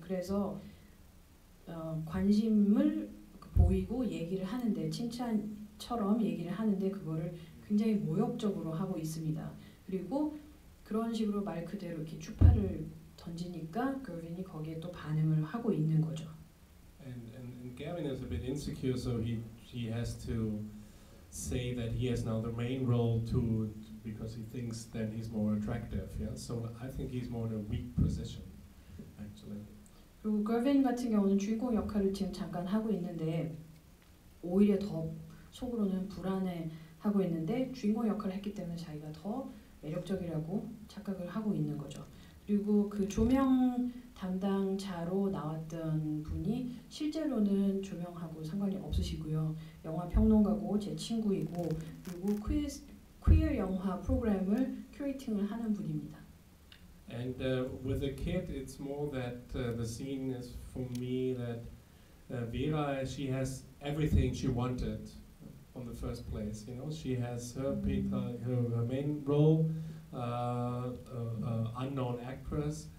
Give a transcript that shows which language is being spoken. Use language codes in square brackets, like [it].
[ko] 그래서 관심을 보이고 얘기를 하는데 칭찬처럼 얘기를 하는데 그거를 굉장히 모욕적으로 하고 있습니다. 그리고 그런 식으로 말 그대로 이렇게 추파를 던지니까 걸빈이 거기에 또 반응을 하고 있는 거죠. [en] And Gavin is a bit insecure, so he has to say that he has now the main role because he thinks that he's more attractive. Yeah, so I think he's more in a weak position, actually. [ko] 그리고 걸빈 같은 경우는 주인공 역할을 지금 잠깐 하고 있는데 오히려 더 속으로는 불안해하고 있는데 주인공 역할을 했기 때문에 자기가 더 매력적이라고 착각을 하고 있는 거죠. 그리고 그 조명 담당자로 나왔던 분이 실제로는 조명하고 상관이 없으시고요. 영화 평론가고 제 친구이고 그리고 퀴어 영화 프로그램을 큐레이팅을 하는 분입니다. [en] And with the kid, it's more that the scene is for me that Vera, she has everything she wanted from the first place. You know, she has her main role, unknown actress.